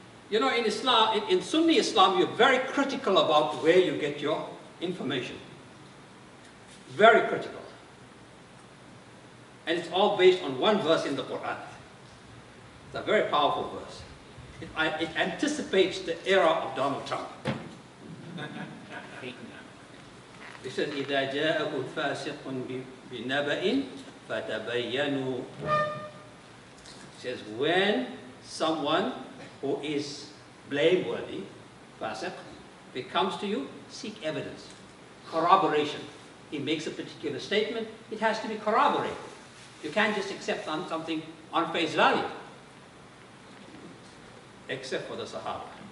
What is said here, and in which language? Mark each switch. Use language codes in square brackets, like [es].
[en] You know, in Islam, in Sunni Islam, you're very critical about where you get your information. Very critical. And it's all based on one verse in the Quran. It's a very powerful verse. It anticipates the era of Donald Trump. It says, [ar] إِذَا جَاءَكُمْ فَاسِقٌ بِنَبَإٍ فَتَبَيَّنُوا. [en] It says, when someone who is blameworthy, fasiq, comes to you, seek evidence, corroboration. He makes a particular statement, it has to be corroborated. You can't just accept something on face value, except for the Sahaba.